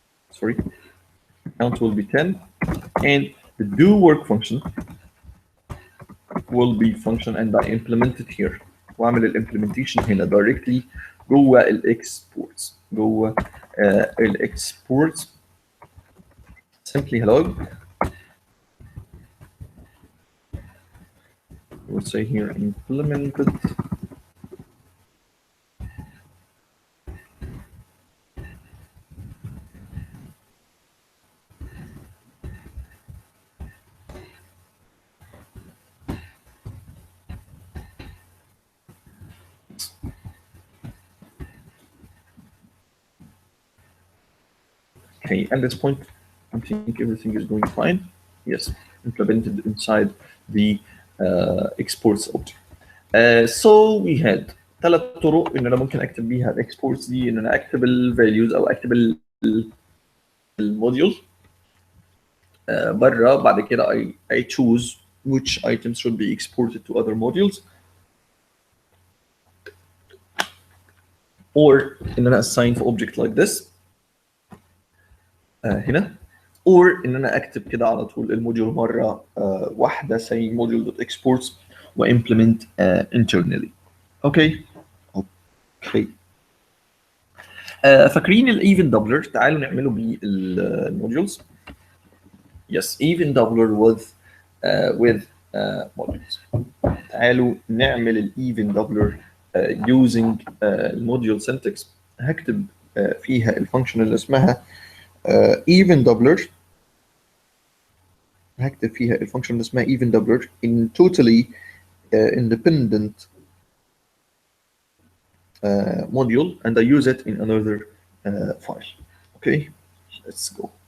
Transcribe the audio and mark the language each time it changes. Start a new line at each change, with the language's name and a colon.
English: Sorry, count will be 10, and the do work function will be function, and I implement it here.
Arabic: واعمل الامبلمنتيشن هنا directly جوه الاكسبورتس الاكسبورتس simply hello.
English: We'll say here implemented Okay, at this point, I think everything is going fine. Yes, implemented inside the exports object.
Arabic: So we had ثلاث طرق ان انا ممكن اكتب بيها الاكسبورتس دي، ان انا اكتب الفاليوز او اكتب الموديول بره. بعد كده
English: I choose which items should be exported to other modules, or ان انا assign for object like this هنا، or
Arabic: ان انا اكتب كده على طول الموديول مره واحده
English: say module.exports وimplement internally.
Arabic: اوكي فاكرين الايفن دبلر؟ تعالوا نعمله بالموديولز.
English: Yes, even doubler with modules.
Arabic: تعالوا نعمل الايفن دبلر using الموديول syntax. هكتب فيها الفانكشن اللي اسمها even doubler. هكتب فيها الفانكشن اللي اسمها even doubler
English: in totally independent module, and I use it in another file. Okay, let's go.